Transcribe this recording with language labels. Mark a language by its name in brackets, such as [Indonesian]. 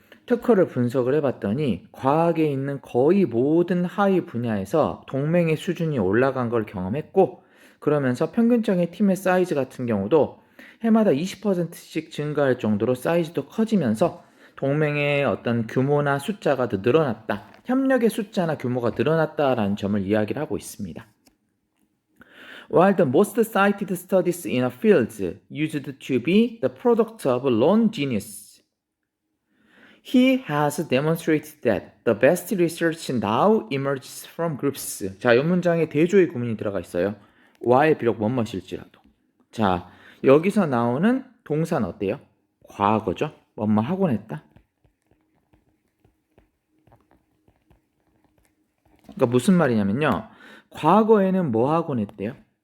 [Korean] 특허를 분석을 해봤더니 과학에 있는 거의 모든 하위 분야에서 동맹의 수준이 올라간 걸 경험했고, 그러면서 평균적인 팀의 사이즈 같은 경우도 해마다 20%씩 증가할 정도로 사이즈도 커지면서 동맹의 어떤 규모나 숫자가 더 늘어났다. 협력의 숫자나 규모가 늘어났다라는 점을 이야기를 하고 있습니다. [English] While the most cited studies in a field used to be the product of lone genius, he has demonstrated that the best research now emerges from groups. [Korean] 자, 이 문장에 대조의 구문이 들어가 있어요. while 비록 뭐뭐일지라도. 자, 여기서 나오는 동사는 어때요? 과거죠. 뭐뭐 하곤 했다. 그러니까 무슨 말이냐면요. 과거에는 뭐 하곤 했대요?